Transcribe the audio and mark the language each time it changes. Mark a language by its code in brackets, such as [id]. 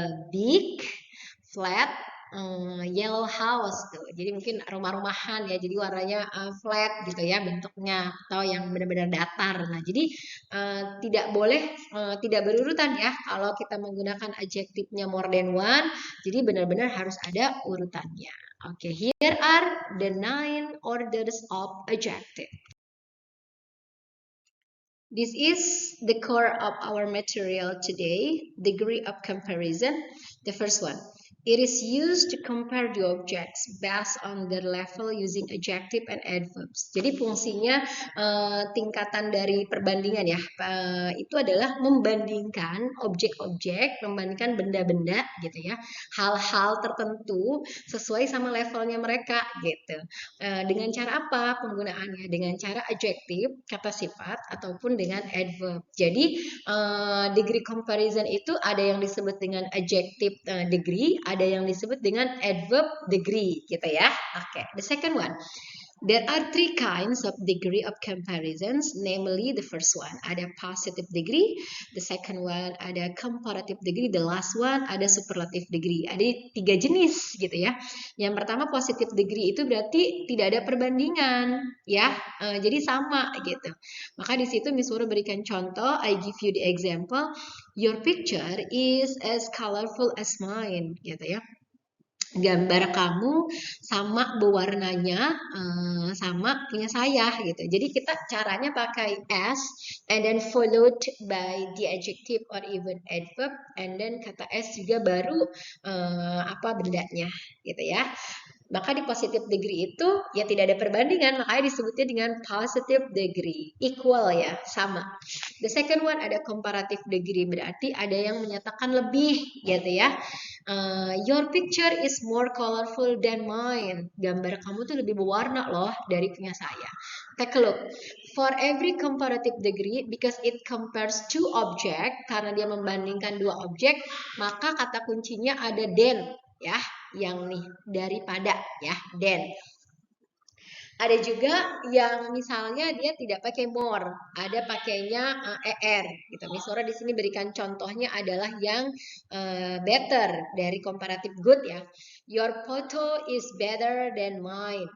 [en] Big flat yellow house [id] tuh. Jadi mungkin rumah-rumahan ya. Jadi warnanya flat gitu ya bentuknya, atau yang benar-benar datar. Nah, jadi tidak boleh tidak berurutan ya kalau kita menggunakan adjektifnya [en] more than one. [id] Jadi benar-benar harus ada urutannya. [en] Oke, here are the 9 orders of adjective. This is the core of our material today, degree of comparison. The first one, it is used to compare the objects based on their level using adjective and adverbs. [id] Jadi fungsinya tingkatan dari perbandingan ya, itu adalah membandingkan objek-objek, membandingkan benda-benda gitu ya, hal-hal tertentu sesuai sama levelnya mereka gitu. Dengan cara apa penggunaannya? Dengan cara adjektif, kata sifat, ataupun dengan adverb. Jadi degree comparison itu ada yang disebut dengan adjective degree, ada yang disebut dengan adverb degree gitu ya. [en] Oke, the second one. There are 3 kinds of degree of comparisons, namely the first one ada positive degree, the second one ada comparative degree, the last one ada superlative degree. [id] Ada 3 jenis gitu ya. Yang pertama positive degree itu berarti tidak ada perbandingan ya, jadi sama gitu. Maka di situ Miss Woro berikan contoh, [en] I give you the example, your picture is as colorful as mine [id] gitu ya. Gambar kamu sama berwarnanya sama punya saya gitu. Jadi kita caranya pakai [en] as and then followed by the adjective or even adverb, and then [id] kata as juga baru apa bendanya gitu ya. Maka di positive degree itu ya tidak ada perbandingan, makanya disebutnya dengan positive degree, equal ya, sama. [en] The second one [id] ada comparative degree, berarti ada yang menyatakan lebih gitu ya. [en] Your picture is more colorful than mine. [id] Gambar kamu tuh lebih berwarna loh dari punya saya. [en] Take a look. For every comparative degree, because it compares two object, [id] karena dia membandingkan dua objek, [en] maka kata kuncinya ada than ya, [id] yang nih daripada ya, [en] than. [id] Ada juga yang misalnya dia tidak pakai more, ada pakainya er gitu. Miss Nora di sini berikan contohnya adalah yang better dari comparative good ya. [en] Your photo is better than mine.